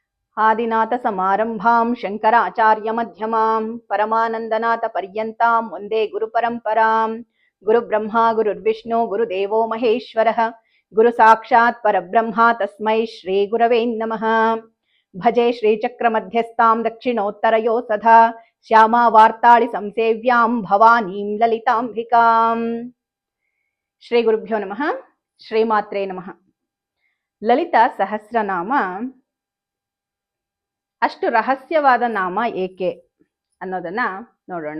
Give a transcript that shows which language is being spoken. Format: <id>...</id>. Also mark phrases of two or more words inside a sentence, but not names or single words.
<sa>ಆದಿನಾಥ ಸಮಾರಂಭಾಂ ಶಂಕರಾಚಾರ್ಯ ಮಧ್ಯಮಾಂ ಪರಮಾನಂದನಾಥ ಪರ್ಯಂತಾಂ ವಂದೇ ಗುರು ಪರಂಪರಾಂ. ಗುರು ಬ್ರಹ್ಮ ಗುರುರ್ವಿಷ್ಣು ಗುರುದೇವೋ ಮಹೇಶ್ವರಃ ಗುರು ಸಾಕ್ಷಾತ್ ಪರಬ್ರಹ್ಮ ತಸ್ಮೈ ಶ್ರೀ ಗುರವೇ ನಮಃ. ಭಜೆ ಶ್ರೀಚಕ್ರ ಮಧ್ಯಸ್ಥಾಂ ದಕ್ಷಿಣೋತ್ತರಯೋ ಸದಾ ಶ್ಯಾಮಾ ವಾರ್ತಾಳಿ ಸಂಸೇವ್ಯಾಂ ಭವಾನೀಂ ಲಲಿತಾಂಬಿಕಾಂ. ಶ್ರೀ ಗುರುಭ್ಯೋ ನಮಃ. ಶ್ರೀಮಾತ್ರೇ ನಮಃ.</sa> <kn>ಲಲಿತಾ ಸಹಸ್ರನಾಮ ಅಷ್ಟು ರಹಸ್ಯವಾದ ನಾಮ ಏಕೆ ಅನ್ನೋದನ್ನ ನೋಡೋಣ.</kn>